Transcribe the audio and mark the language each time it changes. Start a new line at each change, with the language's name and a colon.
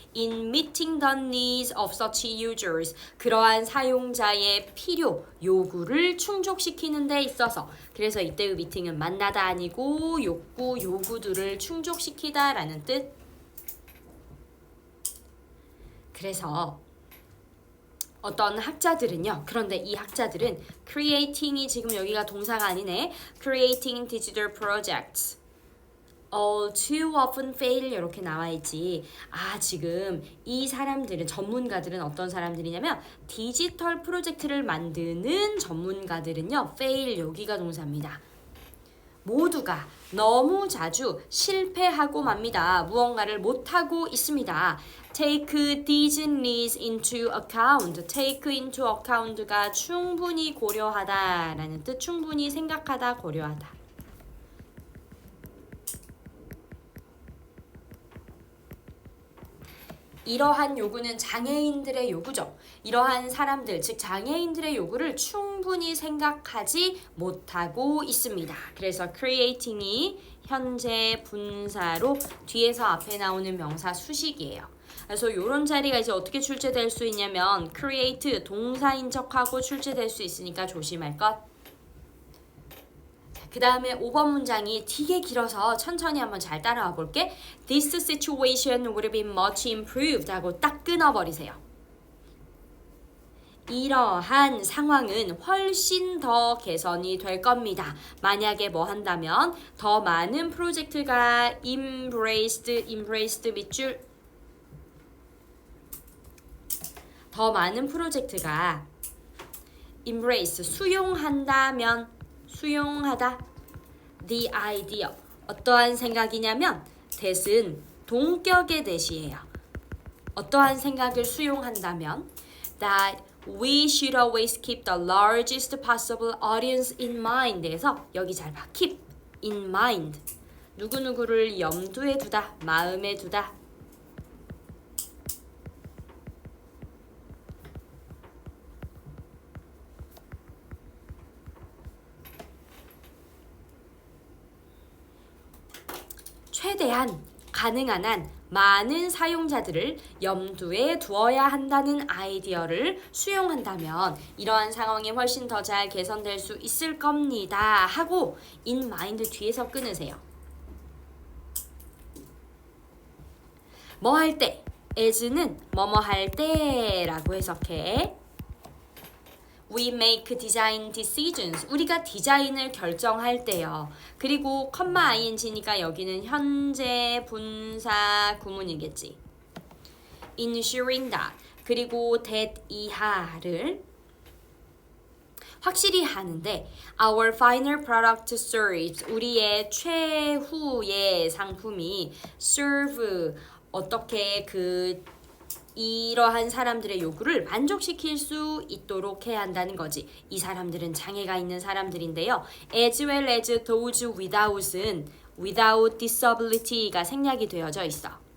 English: In meeting the needs of such users.
Korean: 그러한 사용자의 필요, 요구를 충족시키는 데 있어서. 그래서 이때의 meeting은 만나다 아니고 요구들을 충족시키다 라는 뜻. 그래서 어떤 학자들은요. 그런데 이 학자들은 creating이 지금 여기가 동사가 아니네.
English: creating digital projects. all too often fail
Korean: 이렇게 나와 있지. 지금 이 사람들은 전문가들은 어떤 사람들이냐면 디지털 프로젝트를 만드는 전문가들은요. fail 여기가 동사입니다. 모두가 너무 자주 실패하고 맙니다. 무언가를 못하고 있습니다.
English: take these needs into account. take into account
Korean: 가 충분히 고려하다 라는 뜻. 충분히 생각하다, 고려하다. 이러한 요구는 장애인들의 요구죠. 이러한 사람들, 즉 장애인들의 요구를 충분히 생각하지 못하고 있습니다. 그래서 creating이 현재 분사로 뒤에서 앞에 나오는 명사 수식이에요. 그래서 이런 자리가 이제 어떻게 출제될 수 있냐면 create 동사인 척하고 출제될 수 있으니까 조심할 것. 그 다음에 5번 문장이 되게 길어서 천천히 한번 잘 따라와 볼게.
English: This situation would have been much improved
Korean: 하고 딱 끊어버리세요. 이러한 상황은 훨씬 더 개선이 될 겁니다. 만약에 뭐 한다면 더 많은 프로젝트가 embraced 밑줄 더 많은 프로젝트가 embrace 수용한다면 수용하다
English: the idea
Korean: 어떠한 생각이냐면 that은 동격의 that이에요. 어떠한 생각을 수용한다면
English: that we should always keep the largest possible audience in mind에서
Korean: 여기 잘 봐. keep in mind 누구누구를 염두에 두다, 마음에 두다. 최대한 가능한 한 많은 사용자들을 염두에 두어야 한다는 아이디어를 수용한다면 이러한 상황이 훨씬 더 잘 개선될 수 있을 겁니다 하고
English: in mind
Korean: 뒤에서 끊으세요. 뭐 할 때, as는 뭐뭐 할 때라고 해석해.
English: We make design decisions.
Korean: 우리가 디자인을 결정할 때요. 그리고 컴마 ing니까 여기는 현재 분사 구문이겠지.
English: Ensuring that.
Korean: 그리고 that 이하를 확실히 하는데
English: our final product serves.
Korean: 우리의 최후의 상품이 serve. 어떻게 이러한 사람들의 요구를 만족시킬 수 있도록 해야 한다는 거지. 이 사람들은 장애가 있는 사람들인데요.
English: As well as those without은 without disability가
Korean: 생략이 되어져 있어.